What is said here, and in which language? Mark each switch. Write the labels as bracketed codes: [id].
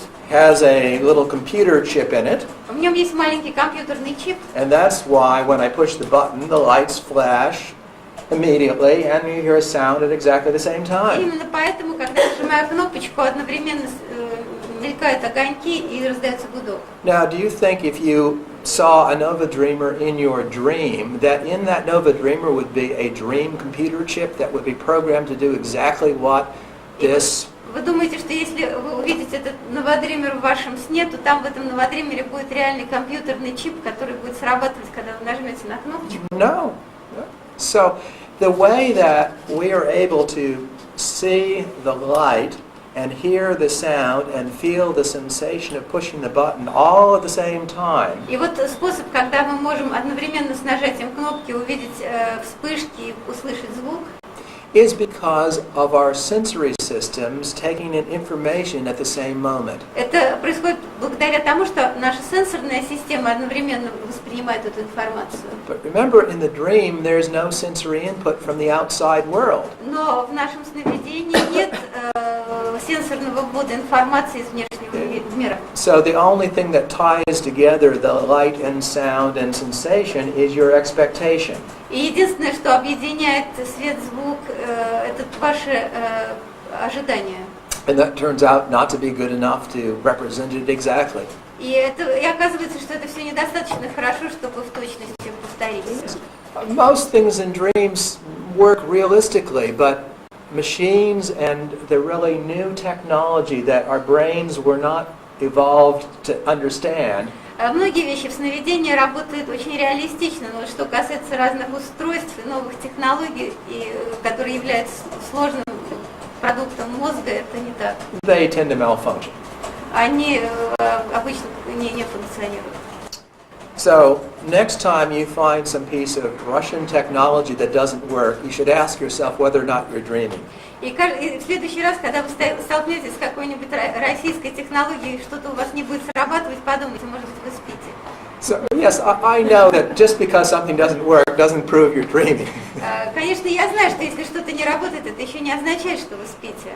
[en] has a little computer chip in it, [ru] в нем есть маленький компьютерный чип, [en] and that's why when I push the button, the lights flash immediately, and you hear a sound at exactly the same [ru] и [en] time. [ru] именно поэтому, когда я нажимаю кнопочку, одновременно мелькают огоньки и раздается гудок. [en] Now, do you think if you saw a Nova Dreamer in your dream, that in that Nova Dreamer would be a dream computer chip that would be programmed to do exactly what this... [ru] Вы думаете, что если вы увидите этот новодример в вашем сне, то там в этом новодримере будет реальный компьютерный чип, который будет срабатывать, когда вы нажмете на кнопочку? [en] No. So, the way that we are able to see the light and hear the sound and feel the sensation of pushing the button all at the same time [ru] И вот способ, когда мы можем одновременно с нажатием кнопки увидеть вспышки и услышать звук, [en] is because of our sensory systems taking in information at the same moment. [ru] это происходит благодаря тому, что наша сенсорная система одновременно воспринимает эту информацию. [en] But remember, in the dream, there's no sensory input from the outside world. [ru] Но в нашем сновидении нет сенсорного ввода информации из внешнего мира. [en] So the only thing that ties together the light and sound and sensation is your expectation. [ru] И единственное, что объединяет свет, звук, это ваши ожидания. [en] And that turns out not to be good enough to represent it exactly. [ru] И оказывается, что это все недостаточно хорошо, чтобы в точности повторить. [en] Most things in dreams work realistically, but machines and the really new technology that our brains were not evolved to understand [ru] Многие вещи в сновидении работают очень реалистично, но что касается разных устройств и новых технологий, которые являются сложным продуктом мозга, это не так. [en] They tend to malfunction. [ru] Они обычно не функционируют. [en] So, next time you find some piece of Russian technology that doesn't work, you should ask yourself whether or not you're dreaming. [ru] И в следующий раз, когда вы столкнетесь с какой-нибудь российской технологией, что-то у вас не будет срабатывать, подумайте, может быть, вы спите. [en] So, yes, I know that just because something doesn't work doesn't prove you're dreaming. [ru] Конечно, я знаю, что если что-то не работает, это еще не означает, что вы спите.